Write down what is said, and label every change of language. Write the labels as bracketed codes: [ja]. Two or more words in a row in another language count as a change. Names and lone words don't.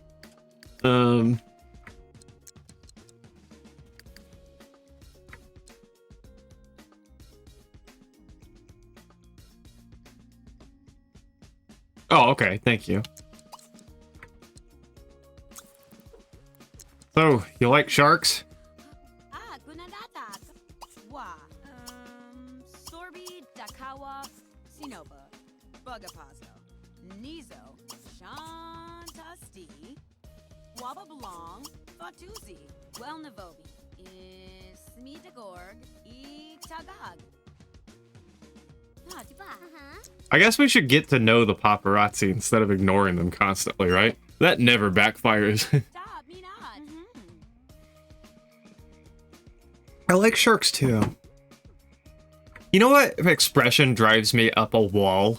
[en] Oh, okay. Thank you. So, you like sharks? Sorbi Dakawa Sinoba Bugapazo Nizo Shantasti Waba Belong Fatuzi Welnavobi Smidagorg Tagag. I guess we should get to know the paparazzi instead of ignoring them constantly, right? That never backfires. I like sharks too. You know what expression drives me up a wall?